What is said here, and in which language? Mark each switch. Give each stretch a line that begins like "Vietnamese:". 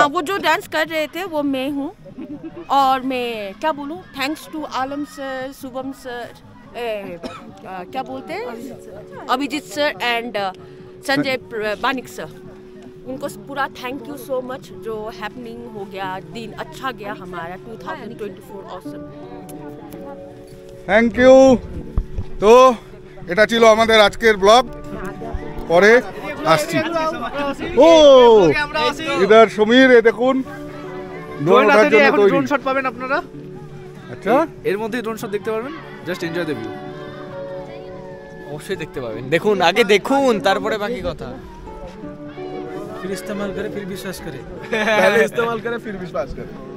Hindi: हाँ, वो जो डांस कर रहे थे वो मैं हूँ। और मैं क्या बोलूं, thanks to Alam sir, Shubham sir, क्या बोलते हैं, Abhijit sir and Sanjay Banik sir, उनको पूरा थैंक यू सो मच। जो हैपनिंग हो गया, दिन अच्छा गया हमारा 2024 ऑसम।
English: Thank you.
Bangla: তো এটা ছিল আমাদের আজকের ব্লগ, পরে আসছি। ও ইদার সমীর, এ দেখুন ড্রোন ওঠার জন্য তৈরি। ড্রোন শট পাবেন আপনারা, আচ্ছা এর মধ্যে ড্রোন শট দেখতে পারবেন।
English: Just enjoy the view.
Bangla: অবশ্যই দেখতে পাবেন, দেখুন আগে দেখুন তারপরে বাকি কথা।
Hindi: फिर इस्तेमाल करे फिर विश्वास करे, पहले इस्तेमाल करे फिर विश्वास करे।